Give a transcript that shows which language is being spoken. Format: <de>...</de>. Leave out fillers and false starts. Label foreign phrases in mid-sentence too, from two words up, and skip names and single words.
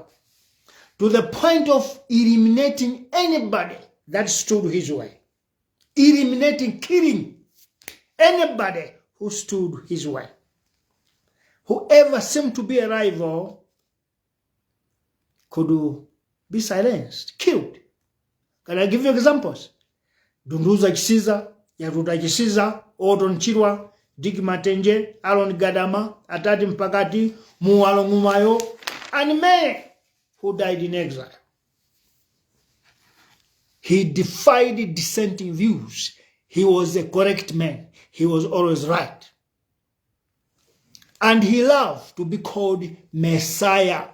<en>To the point of eliminating anybody that stood his way. Eliminating, killing anybody who stood his way. Whoever seemed to be a rival could be silenced, killed. Can I give you examples? Dunduza Chisiza, Yaruta Chisiza, Odon Chirwa, Digi Matenje, Alon Gadama, Atati Mpakati, Muwalo Ngumayo, and many who died in exile. He defied dissenting views. He was a correct man. He was always right. And he loved to be called Messiah.</en>